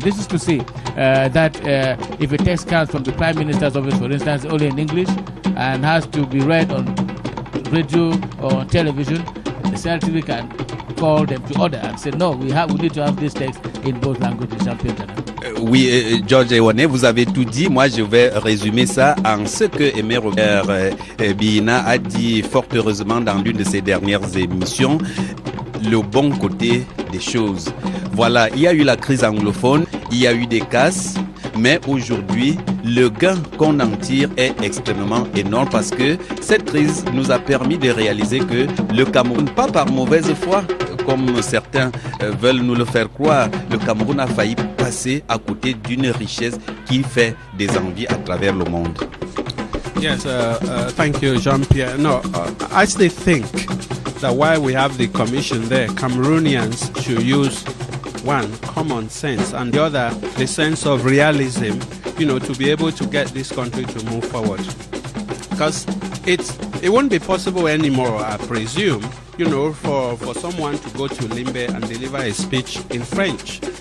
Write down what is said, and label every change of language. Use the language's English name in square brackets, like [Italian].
[English] This is to say that if a text comes from the Prime Minister's office, for instance, only in English and has to be read on radio or on television, the CRTV can call them to order and say, no, we need to have this text in both languages. [French] Oui, George Ewane, vous avez tout dit. Moi, je vais résumer ça en ce que Aimé Robert Bina a dit fort heureusement dans l'une de ses dernières émissions, le bon côté des choses. Voilà, il y a eu la crise anglophone, il y a eu des casses, mais aujourd'hui, le gain qu'on en tire est extrêmement énorme parce que cette crise nous a permis de réaliser que le Cameroun, pas par mauvaise foi, comme certains veulent nous le faire croire, le Cameroun a failli passer à côté d'une richesse qui fait des envies à travers le monde. [English] Yes, thank you, Jean-Pierre. No, I still think that while we have the commission there, Cameroonians should use one, common sense, and the other, the sense of realism, to be able to get this country to move forward. Because it won't be possible anymore, I presume, for someone to go to Limbe and deliver a speech in French.